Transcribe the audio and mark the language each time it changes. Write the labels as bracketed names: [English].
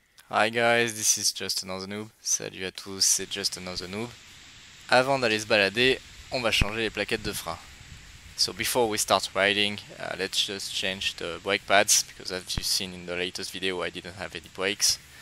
[English] Hi guys, this is Just Another Noob. [French] Salut à tous, c'est Just Another Noob. Avant d'aller se balader, on va changer les plaquettes de frein. [English] So before we start riding, let's just change the brake pads, because as you've seen in the latest video, I didn't have any brakes.